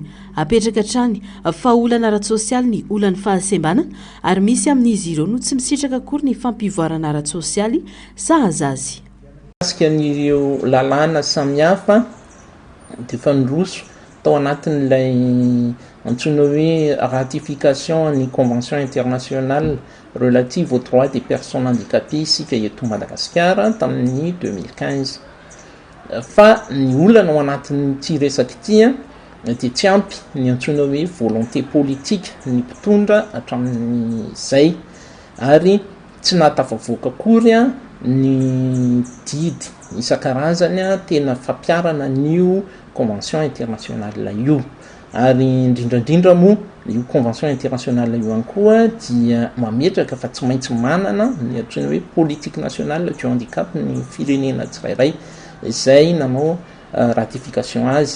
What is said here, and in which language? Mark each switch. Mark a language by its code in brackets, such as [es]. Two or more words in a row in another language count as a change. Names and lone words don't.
[mg] Apetraka hatrany fa olana ara-tsosialy ny olany fahasembanana ary misy amin'izy ireo no tsy misitraka akory ny fampivoarana ara-tsosialy sahaza azy. Asika n'ireo lalàna samihafa dia fanroso tao anatin'ilay antsoina hoe ratification ny [fr] convention internationale relative aux droits des personnes handicapées [mg] isika eto Madagasikara tamin'ny 2015. Fa ny olana ao anatin'ity resaka ity dia tsy ampy ny antsoina hoe [fr] volonté politique [mg] ny mpitondra hatramin'izay ary tsy nahatafavoaka akory ny didy isan-karazany tena fampiarana n'io [fr] convention internationale [mg] io ary indrindrandrindra moa io [fr] convention internationale [mg] io ihany koa dia mametraka fa tsy maintsy manana ny antsoina hoe [fr] politique nationale du handicap [mg] ny firenena tsirairay izay nanao ratification azy.